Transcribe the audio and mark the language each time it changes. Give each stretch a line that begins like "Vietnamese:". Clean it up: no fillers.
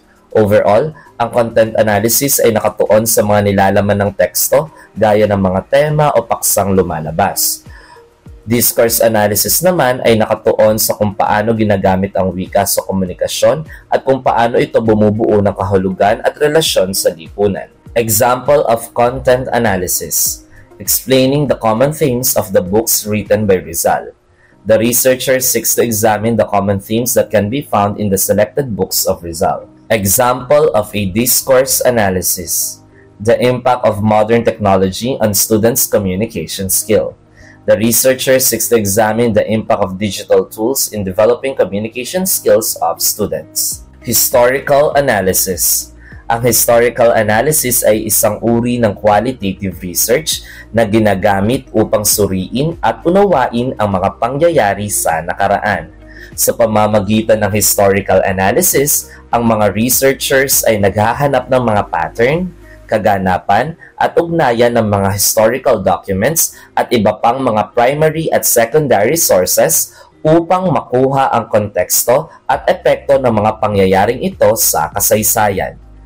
Filipino: Overall, ang content analysis ay nakatuon sa mga nilalaman ng teksto gaya ng mga tema o paksang lumalabas. Discourse analysis naman ay nakatuon sa kung paano ginagamit ang wika sa komunikasyon at kung paano ito bumubuo ng kahulugan at relasyon sa lipunan.
English: Example of content analysis: explaining the common themes of the books written by Rizal. The researcher seeks to examine the common themes that can be found in the selected books of Rizal. Example of a discourse analysis: the impact of modern technology on students' communication skill. The researcher seeks to examine the impact of digital tools in developing communication skills of students. Historical analysis.
Filipino: Ang historical analysis ay isang uri ng qualitative research na ginagamit upang suriin at unawain ang mga pangyayari sa nakaraan. Sa pamamagitan ng historical analysis, ang mga researchers ay naghahanap ng mga pattern, kaganapan, at ugnayan ng mga historical documents at iba pang mga primary at secondary sources upang makuha ang konteksto at epekto ng mga pangyayaring ito sa kasaysayan.